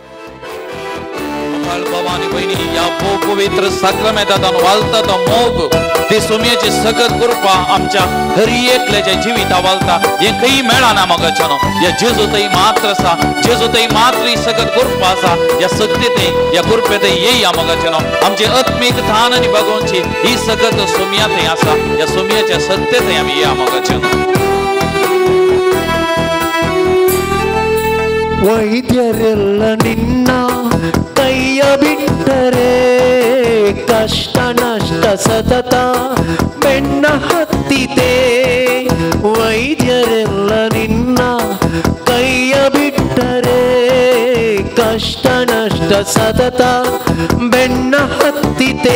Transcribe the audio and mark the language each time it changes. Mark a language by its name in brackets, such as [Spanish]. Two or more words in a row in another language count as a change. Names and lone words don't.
[Konkani] भवानी बहिणी या पवित्र साक्रमेंतान वालता तो मोग ते सुमयेची सगत कृपा आमच्या हर एकल्याच्या जिविता वालता हे काही मेळना मोगाच्यानो. या जेजूतय मात्र आसा, जेजूतय मात्र ही सगत कृपा आसा. या सत्यते या कृपेते येया मोगाच्यानो. आमचे आत्मीक धान आनी भगवंची ही सगत सुमयातय आसा. या सुमयाच्या सत्यते आमी या मोगाच्यानो. [Kannada] ವೈದ್ಯರೆಲ್ಲ ನಿನ್ನ ಕೈಯ ಬಿಟ್ಟರೆ ಕಷ್ಟ ನಷ್ಟ ಸತತ ಬೆನ್ನ ಹತ್ತಿತೆ. ವೈದ್ಯರೆಲ್ಲ ನಿನ್ನ ಕೈಯ ಬಿಟ್ಟರೆ ಕಷ್ಟ ನಷ್ಟ ಸತತ ಬೆನ್ನ ಹತ್ತಿತೆ.